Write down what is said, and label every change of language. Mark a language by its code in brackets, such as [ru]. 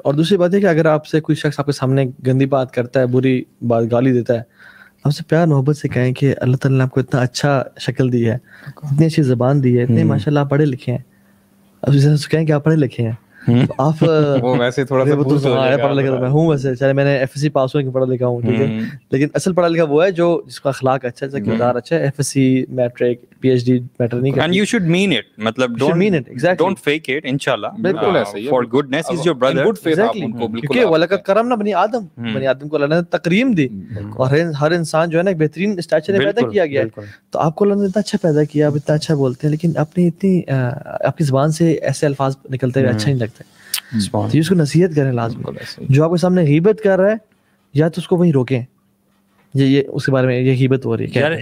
[ur] اور دوسری بات ہے کہ اگر آپ سے کوئی شخص آپ کے سامنے گندی بات کرتا ہے, بری بات گالی دیتا ہے, آپ سے پیار محبت سے کہیں کہ اللہ تعالیٰ نے آپ کو اتنا اچھا شکل دی ہے, اتنی اچھی زبان دی ہے, اتنے ماشاء اللہ آپ پڑھے لکھے ہیں, اب اسے کہیں کہ آپ پڑھے لکھے ہیں, آپ وہ ویسے تھوڑا سا پڑھا لکھا میں ہوں, ویسے چاہے میں نے ایف ایس سی پاس ہوں کہ پڑھا لکھا ہوں, ٹھیک ہے, لیکن اصل پڑھا لکھا وہ ہے جو جس کا اخلاق اچھا ہے, جس کا کردار اچھا ہے. F S C matric P H D metre نہیں کرتی. [en] And you should mean it, مطلب don't fake it, انشاءاللہ [ur] بالکل ایسا ہی ہے. [en] For goodness is your brother. Good faith [ur] آپ ان کو بالکل, کیونکہ [ar] وَلَقَدْ كَرَّمْنَا بَنِي آدم, [ur] بنی آدم کو اللہ نے تکریم دی, اور ہر انسان جو ہے نا ایک بہترین اسٹیچر میں پیدا کیا گیا ہے. تو آپ کو اللہ نے اتنا اچھا پیدا کیا, آپ اتنا اچھا بولتے ہیں, لیکن اپنی اتنی آپ کی زبان سے ایسے الفاظ نکلتے ہوئے اچھا نہیں لگتا. تو اس کو نصیحت کریں لازم. جو آپ کے سامنے غیبت کر رہا ہے, یا تو اس کو وہیں روکیں, یہ اس کے بارے میں یہ غیبت ہو رہی ہے.